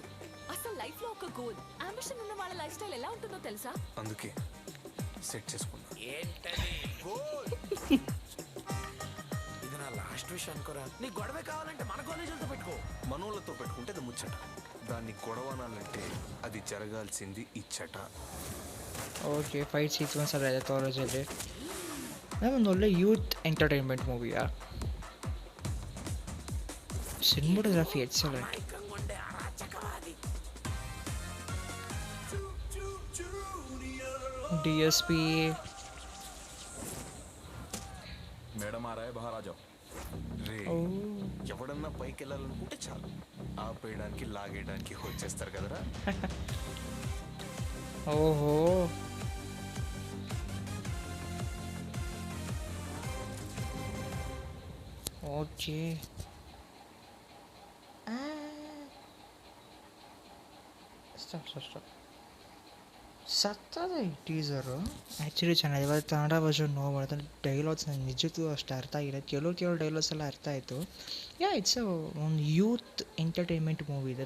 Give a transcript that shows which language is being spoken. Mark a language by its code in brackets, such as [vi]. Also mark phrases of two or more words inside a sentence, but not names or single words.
[te] అసలు లైఫ్ లో ఒక గోల్, అంబిషన్ ఉన్న వాళ్ళ [en] lifestyle [te] ఎలా ఉంటుందో తెలుసా? అందుకే సెట్ చేసుకున్నా. ఏంటది గోల్? ఇది నా [en] last wish [te] అనుకోరా. నీ గొడవే కావాలంటే మన కాలేజీలతో పెట్టుకో. మనోళ్ళతో పెట్టుకుంటే అది ముచ్చట, దాన్ని గొడవనాలంటే అది జరగాల్సింది ఇచ్చట. [kn] ಓಕೆ, [en] fight sequence [kn] ಎಲ್ಲ ಇದೆ ಕಾಲೇಜಲ್ಲಿ. ಒಂದು ಒಳ್ಳೆ [en] youth entertainment [kn] ಮೂವಿಯಾ. [en] cinematography excellent. [te] డిఎస్పి [hi] मैडम आ राय बाहर आजाओ. [te] రే ఎవడన్నా పైకి వెళ్ళాలనుకుంటే చాలు, ఆపేయడానికి లాగేయడానికి వచ్చేస్తారు కదరా. ఓహో, ఓకే. [en] ಸ್ಟಾಪ್. [kn] ಸತ್ತದ ಈ ಟೀಸರು ಆ್ಯಕ್ಚುಲಿ ಚೆನ್ನಾಗಿದೆ. ಇವಾಗ ಕನ್ನಡ ವರ್ಷನ್ ನೋಡ್ಬಾರ್ದು. ಡೈಲಾಗ್ಸ್ ನನಗೆ ನಿಜಕ್ಕೂ ಅಷ್ಟು ಅರ್ಥ ಆಗಿಲ್ಲ. ಕೆಲವು ಡೈಲಾಗ್ಸ್ ಎಲ್ಲ ಅರ್ಥ ಆಯಿತು. ಇಟ್ಸ್ ಒಂದು [en] youth entertainment movie [kn] ಇದೆ.